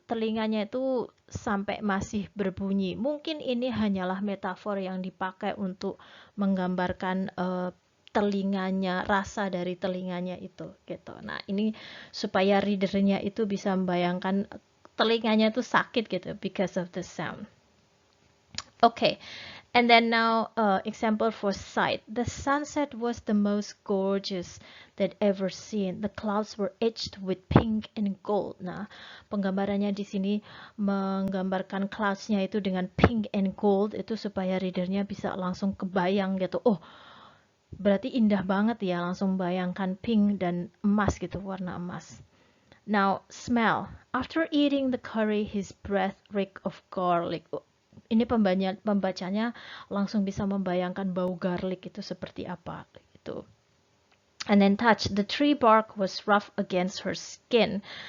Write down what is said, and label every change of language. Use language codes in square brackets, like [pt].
[id] Telinganya itu sampai masih berbunyi. Mungkin ini hanyalah metafor yang dipakai untuk menggambarkan telinganya, rasa dari telinganya itu gitu. Nah, ini supaya readernya itu bisa membayangkan telinganya itu sakit gitu [en] because of the sound. Okay, and then now example for sight. The sunset was the most gorgeous that ever seen. The clouds were edged with pink and gold. [id] Nah, penggambarannya di sini menggambarkan cloudsnya itu dengan [en] pink and gold [id] itu supaya readernya bisa langsung kebayang gitu. Oh, berarti indah banget ya, langsung bayangkan pink dan emas gitu, warna emas. [en] Now, smell. After eating the curry, his breath reeked of garlic. [id] Ini pembacanya langsung bisa membayangkan bau garlic itu seperti apa gitu. [en] And then touch. The tree bark was rough against her skin.